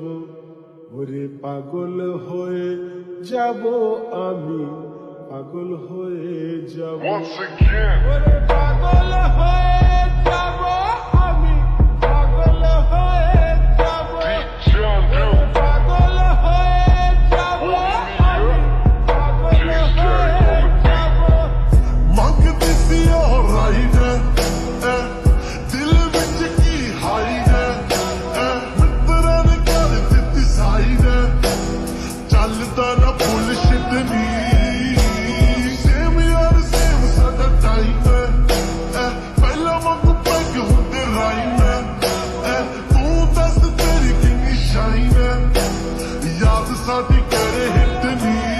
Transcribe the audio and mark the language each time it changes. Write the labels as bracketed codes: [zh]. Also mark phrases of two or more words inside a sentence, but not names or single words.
[bn] ওরে পাগল হয়ে যাব আমি, পাগল হয়ে যাব। [en] Once again, [bn] ওরে পাগল হয়ে যাব আমি, পাগল হয়ে যাব। John ওরে Doe, পাগল হয়ে যাব আমি, পাগল হয়ে যাব। [pa] ਮੰਗਦੀ ਸੀ ਉਹ ਰਾਈਡਰ ਦਿਲ ਵਿੱਚ ਕੀ ਹਾਈਡਰ ਮਿੱਤਰਾਂ ਨੇ ਕਰ ਦਿੱਤੀ ਸਾਈਡ ਚੱਲਦਾ ਨਾ ਬੁਲਸ਼ਿਟ ਨੀ ਸੇਮ ਯਾਰ ਸੇਮ ਸਾਡਾ ਟਾਈਮ ਪਹਿਲਾਂ ਵਾਂਗੂ ਪੈਗ ਹੁੰਦੇ ਰਾਈਮ ਤੂੰ ਦੱਸ ਤੇਰੀ ਕਿੰਨੀ ਸ਼ਾਈਨ ਯਾਦ ਸਾਡੀ ਕਰੇ ਹਿੱਟ ਨੀ